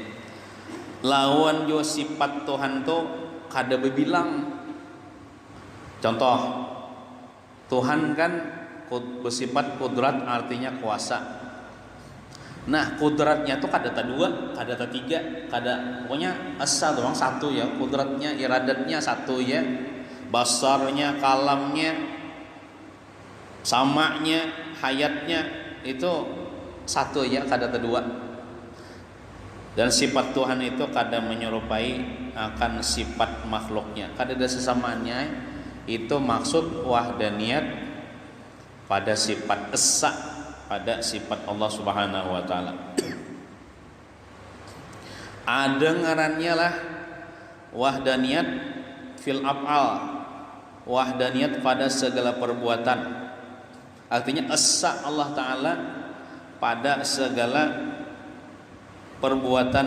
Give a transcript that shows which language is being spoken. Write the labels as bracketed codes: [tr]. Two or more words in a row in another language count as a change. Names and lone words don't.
[bjn] Lawan jo sifat Tuhan tuh kada bebilang. [id] Contoh, Tuhan kan bersifat kudrat, artinya kuasa. [bjn] Nah, kudratnya tuh kadata dua, kadata tiga, pokoknya asa doang satu ya. [id] Kudratnya, iradatnya satu ya. Basarnya, kalamnya, samanya, hayatnya itu satu ya, [bjn] kadata dua. [id] Dan sifat Tuhan itu kadang menyerupai akan sifat makhluknya. Kadada sesamaannya itu maksud wahdaniyat pada sifat esa, pada sifat Allah [ar] سبحانه وتعالى. [id] Ada ngarannya lah [ar] وحدانية في الأفعال, [id] wahdaniyat pada segala perbuatan. Artinya esa Allah taala pada segala perbuatan.